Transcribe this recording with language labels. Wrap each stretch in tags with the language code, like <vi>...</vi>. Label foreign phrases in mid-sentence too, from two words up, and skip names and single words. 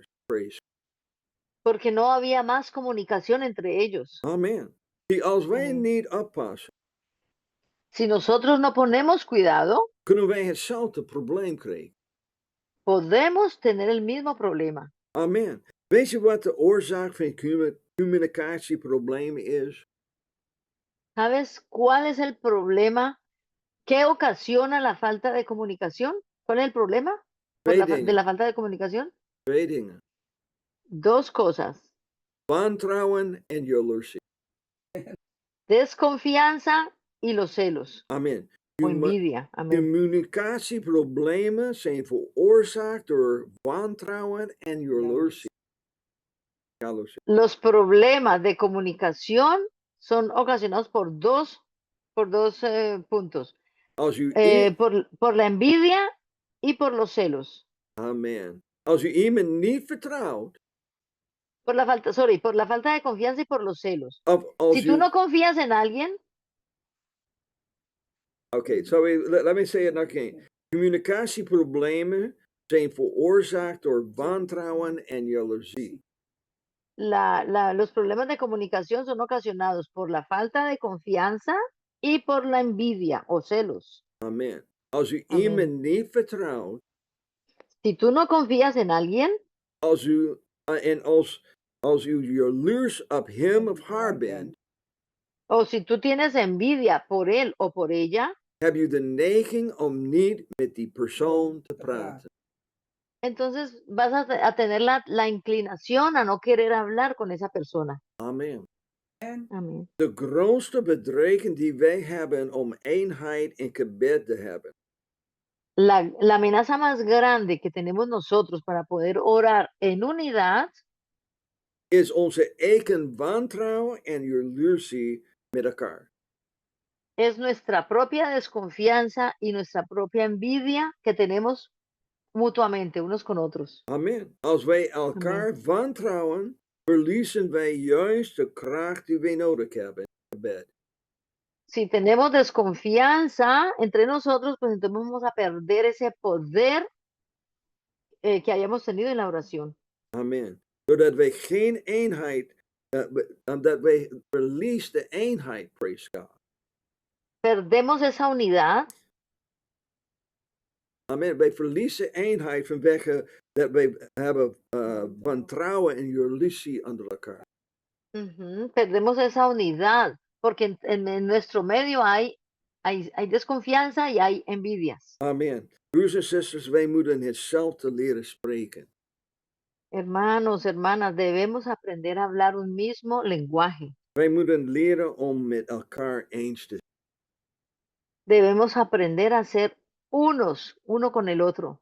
<en>Praise.</en> <es>porque no había más comunicación entre ellos.</es> <nl>Amen. Die als wij</nl> <es>Amén.</es> <nl>niet oppassen,</nl> <es>Si nosotros no ponemos cuidado,</es> <nl>kunnen wij hetzelfde probleem krijgen.</nl> <es>podemos tener el mismo problema.</es> <nl>Amen. Weet je wat de oorzaak van communicatieproblemen is?</nl> <es>¿Sabes cuál es el problema? ¿Qué ocasiona la falta de comunicación? ¿Cuál es el problema</es> <nl>Twee de dingen.</nl> <es>la falta de comunicación?</es> <nl>Twee dingen.</nl> <es>Dos cosas:</es> <nl>Wantrouwen en jaloezie.</nl> <es>desconfianza y los celos</es> <nl>Amen.</nl> <es>o envidia. Amén.</es> <nl>Communicatieproblemen zijn veroorzaakt door wantrouwen en jaloezie.</nl> <es>Los problemas de comunicación son ocasionados por dos puntos,</es> <nl>Als u,</nl> <es>por la envidia y por los celos.</es> <nl>Amen. Als u iemand niet vertrouwt,</nl> <es>Por la falta de confianza y por los celos.</es> <nl>of als</nl> <es>Si tú</es> <nl>u,</nl> <es>no confías en alguien,</es> <en>okay, so let me say it again.</en> <nl>Communicatieproblemen zijn veroorzaakt door wantrouwen en jaloezie.</nl> <es>los problemas de comunicación son ocasionados por la falta de confianza y por la envidia o celos.</es> <nl>Amen. Als u</nl> <es>Amen.</es> <nl>iemand niet vertrouwt,</nl> <es>Si tú no confías en alguien,</es> <nl>als u, en als u jaloers op hem of haar bent,</nl> <es>o si tú tienes envidia por él o por ella,</es> <nl>heb je de neiging om niet met die persoon te praten.</nl> <es>entonces vas a tener la inclinación a no querer hablar con esa persona.</es> <nl>Amen.</nl> <es>Amén.</es> <nl>De grootste bedreiging die wij hebben om eenheid in gebed te hebben,</nl> <es>La amenaza más grande que tenemos nosotros para poder orar en unidad</es> <nl>is onze eigen wantrouwen en jaloezie met elkaar.</nl> <es>es nuestra propia desconfianza y nuestra propia envidia que tenemos mutuamente unos con otros.</es> <nl>Amen. Als wij elkaar wantrouwen, verliezen wij juist de kracht die wij nodig hebben in gebed.</nl> <es>Si tenemos desconfianza entre nosotros, pues entonces vamos a perder ese poder que hayamos tenido en la oración.</es> <nl>Amen. Doordat wij geen eenheid, omdat wij verliezen de eenheid,</nl> <en>praise God.</en> <es>Perdemos esa unidad.</es> <nl>Amen. Wij verliezen eenheid vanwege dat wij hebben wantrouwen en jaloezie onder elkaar.</nl> <es>Perdemos esa unidad, porque en nuestro medio hay desconfianza y hay envidias.</es> <nl>Amen. Broers en zusters, wij moeten hetzelfde leren spreken.</nl> <es>Hermanos, hermanas, debemos aprender a hablar un mismo lenguaje.</es> <nl>Wij moeten leren om met elkaar eens te zijn.</nl> <es>Debemos aprender a ser uno con el otro.</es>